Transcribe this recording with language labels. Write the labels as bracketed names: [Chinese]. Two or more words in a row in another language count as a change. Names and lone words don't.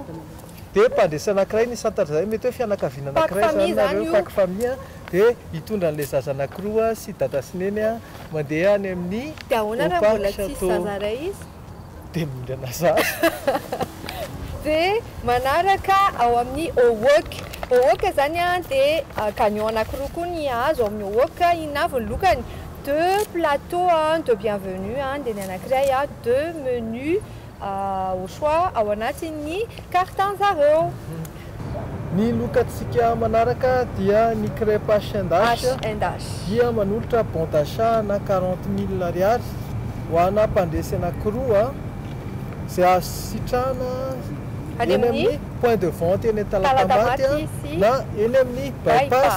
[Malagasy] Dia mpandresy anankiray ny santarzay mety hoe fianakaviana anankiray zany [English] pack famille [Malagasy] dia hitondra an'ilay zaza anankiroa sy dada sy neny mandeha any amin'ny dia ahoana raha mbola tsisy zaza ray izy dia mindrana zaza. Dia manaraka ao amin'ny hivoaka zany dia gagnant anankiroa koa ny azo ao amin'ny hivoaka inavy ny lokany [French] 2 plateaux de bienvenue [Malagasy] dia ny anankiray [French] 2 menus au choix [Malagasy] ao anatin'ny carte an'zareo. Ny lokantsika manaraka dia ny crêpe H&H dia manolotra [French] bon d'achat [Malagasy] na 40 000 ariary ho ana mpandresy anankiroa izay azo sitrana eny amin'ny [French] point de vente [Malagasy] eny Talatamaty na eny amin'ny bypass.